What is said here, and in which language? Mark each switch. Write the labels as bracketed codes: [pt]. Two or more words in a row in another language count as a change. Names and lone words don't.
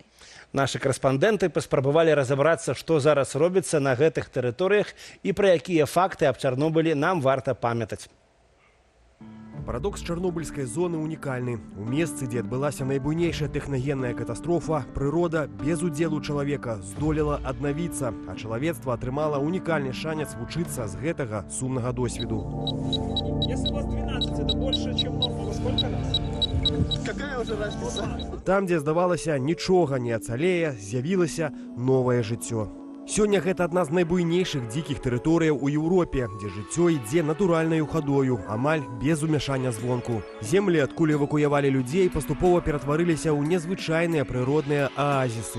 [be] Нашы карэспандэнты паспрабавалі разабрацца, што зараз робіцца на гэтых тэрыторыях і пра якія факты аб Чарнобылі нам варта памятаць. Парадокс чарнобыльскай зоны унікальны. У месцы, дзе адбылася найбуйнейшая тэхнагенная катастрофа, прырода без удзелу чалавека здолела аднавіцца, а чалавецтва атрымала унікальны шанец вучыцца з гэтага сумнага досведу. [ru] Если у вас 12, это больше, чем норма, во сколько раз? Какая уже разница? [be] Там, дзе здавалася, нічога не ацалее, з'явілася новае жыццё. Сёння гэта адна з найбуйнейшых дзікіх тэрыторыяў у Еўропе, дзе жыццё ідзе натуральнаю хадою, амаль без умяшання звонку. Землі, адкуль эвакуявалі людзей, паступова ператварыліся ў незвычайныя прыродныя аазісы.